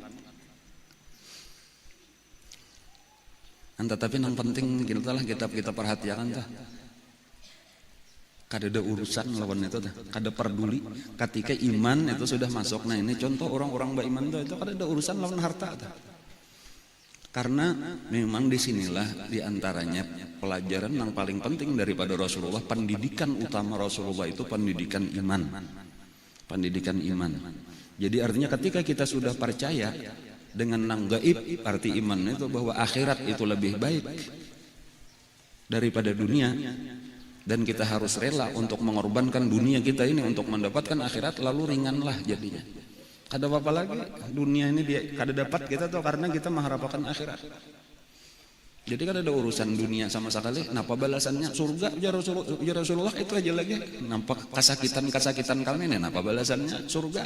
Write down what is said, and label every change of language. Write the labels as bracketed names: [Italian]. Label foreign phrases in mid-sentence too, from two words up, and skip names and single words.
[Indonesian] Tetapi yang penting kita perhatikan dah, kada ada urusan lawan itu dah, kada peduli. Ketika iman itu sudah masuk, nah ini contoh orang-orang beriman itu kada ada urusan lawan harta dah. Karena memang disinilah diantaranya pelajaran yang paling penting daripada Rasulullah, pendidikan utama Rasulullah itu pendidikan iman. Pendidikan iman. Jadi artinya ketika kita sudah percaya dengan nang gaib, arti iman itu bahwa akhirat itu lebih baik daripada dunia, dan kita harus rela untuk mengorbankan dunia kita ini untuk mendapatkan akhirat, lalu ringanlah jadinya. Kada apa-apa lagi dunia ini dia kada dapat kita tuh karena kita mengharapkan akhirat. Jadi kada ada urusan dunia sama sekali. Napa balasannya surga ya Rasulullah itu aja lagi. Nampak kesakitan kami ini napa balasannya surga.